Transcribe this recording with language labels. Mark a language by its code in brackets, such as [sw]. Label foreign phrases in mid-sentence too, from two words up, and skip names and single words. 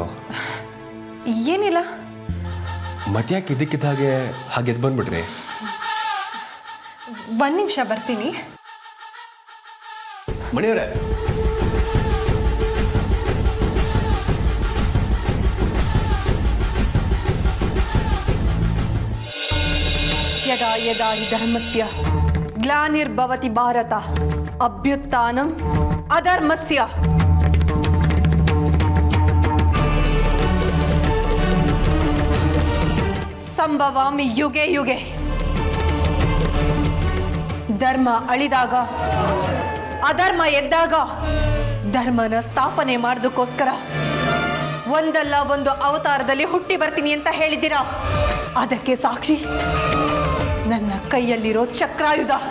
[kn] ಏನಿಲ್ಲ. ಮತ್ತೆ ಯಾಕೆ ಇದಕ್ಕಿದ್ದ ಹಾಗೆ ಎದ್ದು ಬಂದ್ಬಿಟ್ರಿ? ಒಂದು ನಿಮಿಷ ಬರ್ತೀನಿ. ಮನೆಯವರೇ, [sa] ಯದಾ ಯದಾ ಹಿ ಧರ್ಮಸ್ಯ ಗ್ಲಾನಿರ್ಭವತಿ ಭಾರತ ಅಭ್ಯುತ್ಥಾನಂ ಅಧರ್ಮಸ್ಯ. ಸಂಭವಾಮಿ ಯುಗೆ ಯುಗೆ. [kn] ಧರ್ಮ ಅಳಿದಾಗ, ಅಧರ್ಮ ಎದ್ದಾಗ ಧರ್ಮನ ಸ್ಥಾಪನೆ ಮಾಡೋದಕ್ಕೋಸ್ಕರ ಒಂದಲ್ಲ ಒಂದು ಅವತಾರದಲ್ಲಿ ಹುಟ್ಟಿ ಬರ್ತೀನಿ ಅಂತ ಹೇಳಿದ್ದೀರಾ. ಅದಕ್ಕೆ ಸಾಕ್ಷಿ ನನ್ನ ಕೈಯಲ್ಲಿರೋ ಚಕ್ರಾಯುಧ.